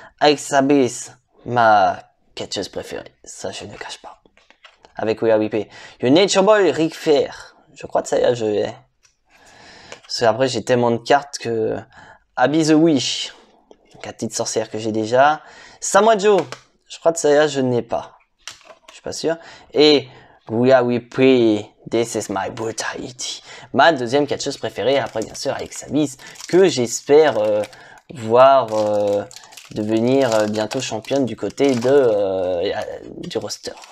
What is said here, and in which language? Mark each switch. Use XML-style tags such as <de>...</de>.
<fr>Alexa Bliss, ma catcheuse préférée, ça je ne cache pas. Avec Rhea Ripley. Le Nature Boy, Ric Flair, je crois que ça y est, je l'ai. Parce qu'après j'ai tellement de cartes que... Abby the Wish, la petite sorcière que j'ai déjà. Samoa Joe, je crois que ça y est, je n'ai pas. Je suis pas sûr.</fr> <en>Et Rhea Ripley, This is my brutality.</en> <fr>Ma deuxième catcheuse préférée, après bien sûr Alexa Bliss, que j'espère voir devenir bientôt championne du côté du roster.</fr>